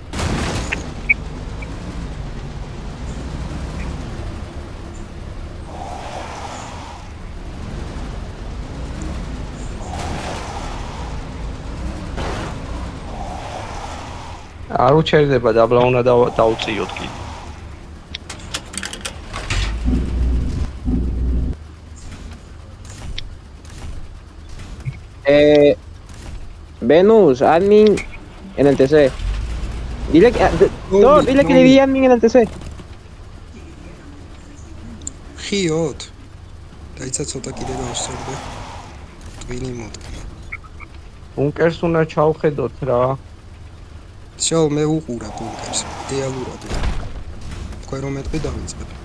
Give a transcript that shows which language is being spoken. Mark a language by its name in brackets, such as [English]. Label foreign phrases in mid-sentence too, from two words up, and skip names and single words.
[Georgian] არ უჩერდება დაბლა უნდა დაუწიოთ კი [Spanish] Venus, admin en el TC. Dile que le di admin en el TC. ხიოთ. [Georgian] დაიცა ცოტა კიდე გავსწორდე. ტვინი მოდგა. ბუნკერს უნდა ჩავხედოთ რა. შავ მე უყურა ბუნკერს. იდეალურად. თქვენ რომ მეტყვი დავიწყებ.